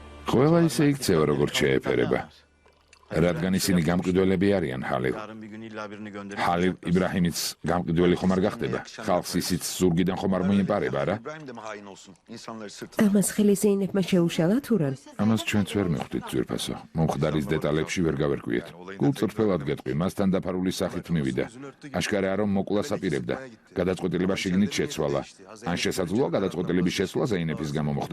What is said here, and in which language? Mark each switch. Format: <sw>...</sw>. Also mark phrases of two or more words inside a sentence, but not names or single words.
<ka>ყველა ისე იქცევა, როგორც შეეფერება. რადგან ისინი გამყიდველები არიან, ჰალილ.</ka> <tr>Yarın bir gün illa birini gönderir.</tr> <ka>ჰალილ იბრაჰიმიც გამყიდველი ხომ არ გახდება? ხალხს ისიც ზურგიდან ხომ არ მოიმპარება, რა?</ka> <tr>İbrahim de mi hain olsun? İnsanları sırtına.</tr> <ka>ამას ხელი ზეინებმა შეუშალა თუ რა? ამას ჩვენც ვერ მივხვდით, ძვირფასო. მომხდარის დეტალებში ვერ გავერკვიეთ. გულწრფელად გეტყვი, მასთან დაფარული სახით მივიდა. აშკარაა, რომ მოკვლას აპირებდა. გადაწყვეტილება შიგნით შეცვალა. ან შესაძლოა გადაწყვეტილების შესვლა ზეინეფის გამო მოხდა.</ka>